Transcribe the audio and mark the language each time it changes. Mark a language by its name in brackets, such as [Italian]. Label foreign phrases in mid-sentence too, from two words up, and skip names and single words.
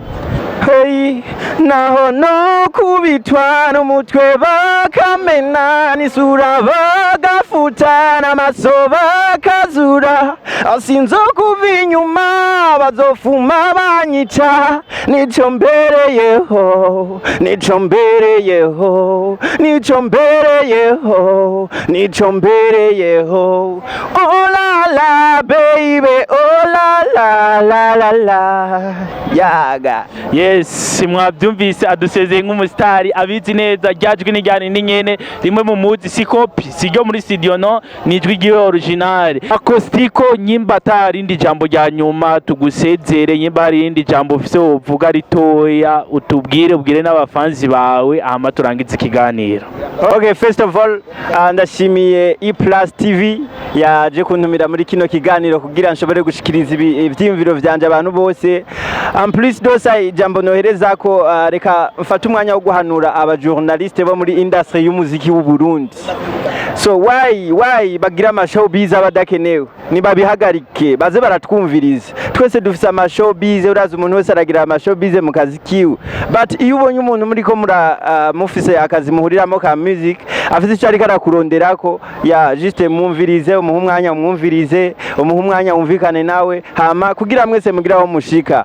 [Rundi] Hey, naho no kubitwa n'umutwe bakamena n'isura bagafuta n'amaso bakazura, asinzo kuva inyuma bazofuma banyica, nico mbereyeho, nico mbereyeho, nico mbereyeho, nico mbereyeho. [English] Oh la la baby, oh la la la la la, [Rundi] yaga. Yes, mwabyumvise adusezeye nk'umustari abizi neza ryajwi n'ijyane n'inyene rimwe mu muzi si copy siryo muri studio, no, nijwi giwe original. Acoustic nyimba atari indi jambo rya nyuma tugusezere, nyimba hari indi jambo ufise uvuga ritoya ubwire n'abafanzi bawe ahama turangiza ikiganiro. [English] Okay, first of all [Rundi] ndashimiye E+ TV yaje kuntumira muri kino kiganiro kugira nshobore gushikiriza ivyimviro vyanje abantu bose. Plus dosa ijambo nohereza ko reka mfata umwanya wo guhanura aba journaliste bo muri industry y'umuziki w'u Burundi. [English] So why [Rundi] bagira amashowbiz abadakenewe, nibabihagarike baze baratwumviriza. Twese dufise amashowbiz, uraza umuntu wese aragira amashowbiz mu kazi kiwe, but iyo ubonye umuntu muri ko mufise akazi muhuriramo ka music afite icyo ariko arakuronderako, ya juste mwumvirize, umuha umwanya umwumvirize, umuha umwanya wumvikane nawe hama kugira mwese mugira aho mushika.